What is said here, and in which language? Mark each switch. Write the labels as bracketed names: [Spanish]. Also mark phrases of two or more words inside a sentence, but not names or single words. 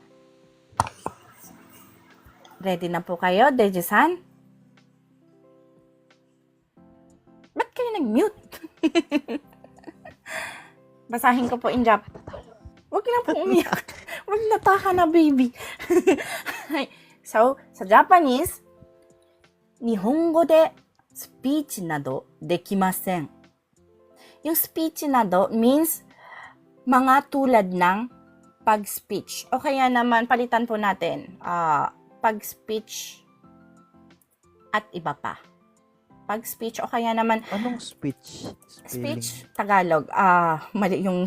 [Filipino] Ready na po kayo, Deji-san? Ba't kayo nag-mute? Basahin ko po in Jap. Huwag na po umiyak. Huwag nataha na, baby. So, sa Japanese, [Japanese] 日本語でスピーチなどできません. [Filipino] Yung speech na do means mga tulad ng pag-speech. O kaya naman, palitan po natin, pag-speech at iba pa. Pag-speech o kaya naman, Anong speech? Spelling? speech, Tagalog, mali yung